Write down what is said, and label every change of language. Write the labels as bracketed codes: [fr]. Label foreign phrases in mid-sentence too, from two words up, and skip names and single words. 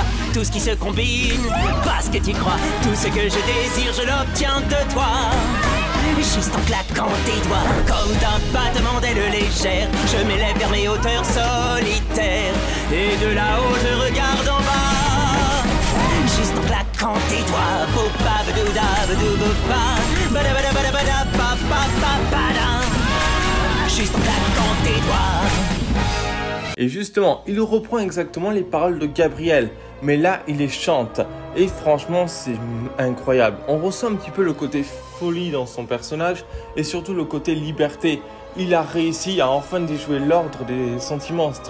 [fr] Tout ce qui se combine, pas ce que tu crois. Tout ce que je désire, je l'obtiens de toi. Juste en claquant tes doigts, comme d'un battement d'aile légère, je m'élève vers mes hauteurs solitaires. Et de là-haut, je regarde en bas. Juste en claquant tes doigts, bopa badouda badou bopa, bada bada bada bada pa pa pa bada. Juste en claquant tes doigts. Et justement, il reprend exactement les paroles de Gabriel, mais là, il les chante. Et franchement, c'est incroyable. On ressent un petit peu le côté folie dans son personnage et surtout le côté liberté. Il a réussi à enfin déjouer l'ordre des sentimonstres.